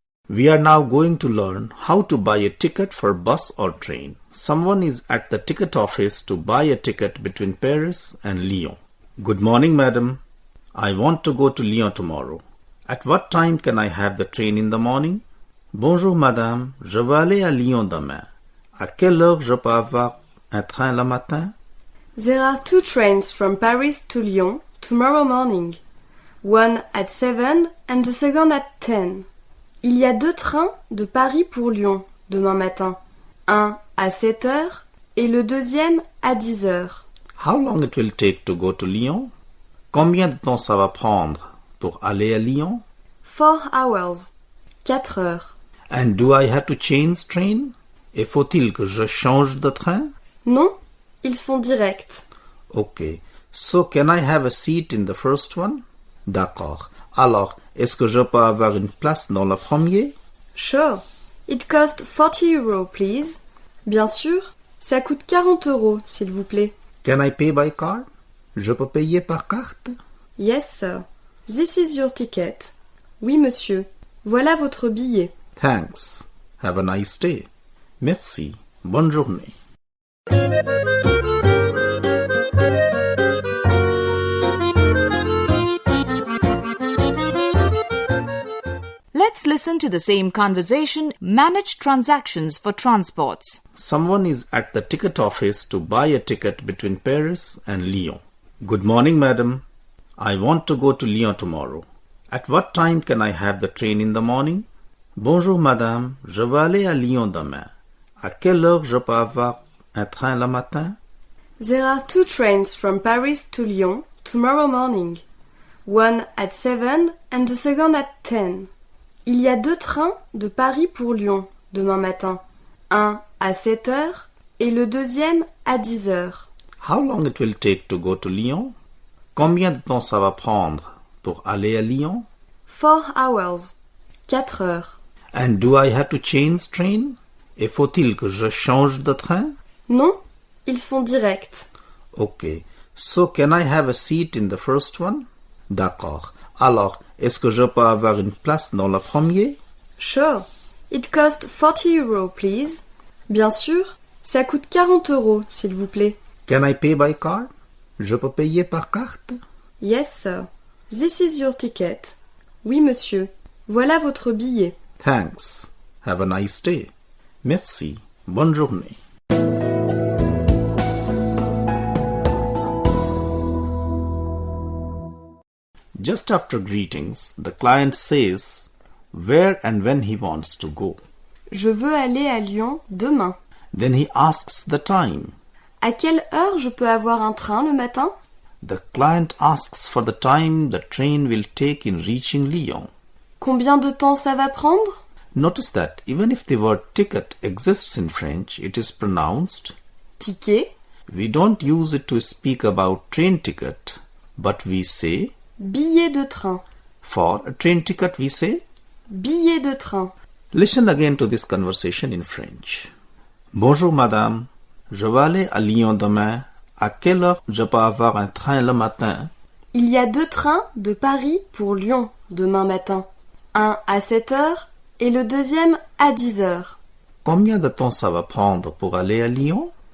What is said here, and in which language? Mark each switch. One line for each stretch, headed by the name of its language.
English: We are now going to learn how to buy a ticket for bus or train. Someone is at the ticket office to buy a ticket between Paris and Lyon. Good morning, madam. I want to go to Lyon tomorrow. At what time can I have the train in the morning?
French: Bonjour, madame. Je veux aller à Lyon demain. À quelle heure je peux avoir un train le matin?
English: There are 2 trains from Paris to Lyon tomorrow morning. One at 7 and the second at 10.
French: Il y a 2 trains de Paris pour Lyon demain matin. Un à 7 heures et le deuxième à 10 heures.
English: How long it will take to go to Lyon?
French: Combien de temps ça va prendre pour aller à Lyon?
English: 4 hours.
French: 4 heures.
English: And do I have to change train?
French: Et faut-il que je change de train? Non, ils sont directs.
English: Okay. So can I have a seat in the first one?
French: D'accord. Alors, est-ce que je peux avoir une place dans le premier?
English: Sure. It costs 40 euros, please.
French: Bien sûr, ça coûte 40 euros, s'il vous plaît.
English: Can I pay by card?
French: Je peux payer par carte?
English: Yes, sir. This is your ticket.
French: Oui, monsieur. Voilà votre billet.
English: Thanks. Have a nice day.
French: Merci. Bonne journée.
English: Let's listen to the same conversation, manage transactions for transports. Someone is at the ticket office to buy a ticket between Paris and Lyon. Good morning, madam. I want to go to Lyon tomorrow. At what time can I have the train in the morning?
French: Bonjour, madame. Je veux aller à Lyon demain. À quelle heure je peux avoir un train le matin?
English: There are 2 trains from Paris to Lyon tomorrow morning. One at 7 and the second at 10.
French: Il y a 2 trains de Paris pour Lyon demain matin. Un à 7 heures et le deuxième à 10 heures.
English: How long it will take to go to Lyon?
French: Combien de temps ça va prendre pour aller à Lyon?
English: 4 hours.
French: 4 heures.
English: And do I have to change train?
French: Et faut-il que je change de train? Non, ils sont directs.
English: Okay. So can I have a seat in the first one?
French: D'accord. Alors, Est-ce que je peux avoir une place dans le premier?
English: Sure. It cost 40 euros, please.
French: Bien sûr. Ça coûte 40 euros, s'il vous plaît.
English: Can I pay by card?
French: Je peux payer par carte?
English: Yes, sir. This is your ticket.
French: Oui, monsieur. Voilà votre billet.
English: Thanks. Have a nice day.
French: Merci. Bonne journée.
English: Just after greetings, the client says where and when he wants to go.
French: Je veux aller à Lyon demain.
English: Then he asks the time.
French: À quelle heure je peux avoir un train le matin?
English: The client asks for the time the train will take in reaching Lyon.
French: Combien de temps ça va prendre?
English: Notice that even if the word ticket exists in French, it is pronounced Ticket. We don't use it to speak about train ticket, but we say
French: Billet de train.
English: for a train ticket we say
French: Billet de train.
English: Listen again to this conversation in French.
French: Bonjour madame, je vais aller à Lyon demain. À quelle heure je peux avoir un train le matin? Il y a 2 trains de Paris pour Lyon demain matin. Un à 7 heures et le deuxième à 10 heures. Combien de temps ça va prendre pour aller à Lyon?